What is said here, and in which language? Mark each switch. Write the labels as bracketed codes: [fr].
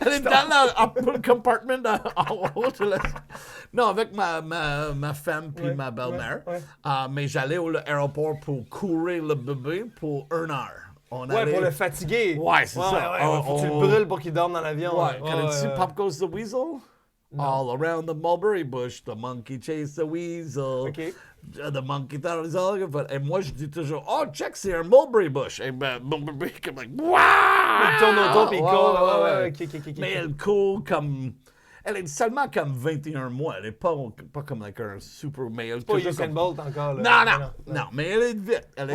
[fr] Elle est dans le compartment en haut. Non, avec ma femme puis ma belle-mère. Mais j'allais à l'aéroport pour courir le bébé pour 1 heure. pour le fatiguer. Ouais, c'est ça. Faut que tu le brûles pour qu'il dorme dans l'avion. Ouais, connais-tu Pop Goes the Weasel? [en] All around the mulberry bush, the monkey chased the weasel. OK. The monkey thought it was all good. [fr] Et moi, je dis toujours, oh, check, c'est un mulberry bush. Et mon bébé, comme, like, waouh! Il tourne autour puis il court. Ouais. Ok. Mais elle court comme... Elle est seulement comme 21 mois. Elle est pas comme like un super... Mais elle Pas toujours Usain comme... Bolt encore. Là. Non, mais elle est vite. Elle est